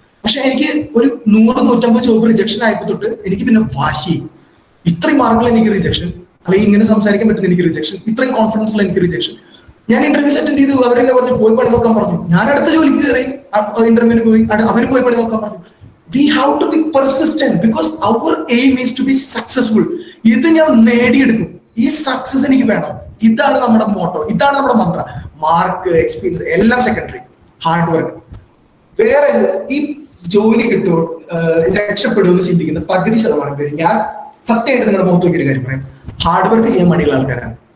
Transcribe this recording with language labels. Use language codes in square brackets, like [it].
[ml] പക്ഷെ എനിക്ക് ഒരു 100-150 ജോബ് റിജക്ഷൻ ആയപ്പോ തൊട്ട് എനിക്ക് പിന്നെ വാശി, ഇത്രയും മാർക്കുകൾ എനിക്ക് റിജക്ഷൻ, അല്ലെങ്കിൽ ഇങ്ങനെ സംസാരിക്കാൻ പറ്റുന്ന എനിക്ക് റിജക്ഷൻ, ഇത്രയും കോൺഫിഡൻസുള്ള എനിക്ക് റിജക്ഷൻ. ഞാൻ ഇന്റർവ്യൂസ് അറ്റൻഡ് ചെയ്തു, അവരെല്ലാം പറഞ്ഞു പോയി പണി നോക്കാൻ പറഞ്ഞു. ഞാൻ അടുത്ത ജോലിക്ക് കയറി ഇന്റർവ്യൂവിന് പോയി, അവർ പോയി പണി നോക്കാൻ പറഞ്ഞു. [en] We have to be persistent because our aim is to be successful. [ml] ഇത് ഞാൻ നേടിയെടുക്കും, ഈ സക്സസ് എനിക്ക് വേണം. ഇതാണ് നമ്മുടെ മോട്ടോ, ഇതാണ് നമ്മുടെ മന്ത്ര. മാർക്ക്, എക്സ്പീരിയൻസ് എല്ലാം സെക്കൻഡറി, ഹാർഡ് വർക്ക്. വേറെ ഈ ജോലി കിട്ടുമോ, രക്ഷപ്പെടുമെന്ന് ചിന്തിക്കുന്ന 10% പേര്, ഞാൻ സത്യമായിട്ട് നിങ്ങളുടെ മുഖത്ത് നോക്കിയൊരു കാര്യം പറയാം, ഹാർഡ് വർക്ക് ചെയ്യാൻ മടിയുള്ള ആൾക്കാരാണ്.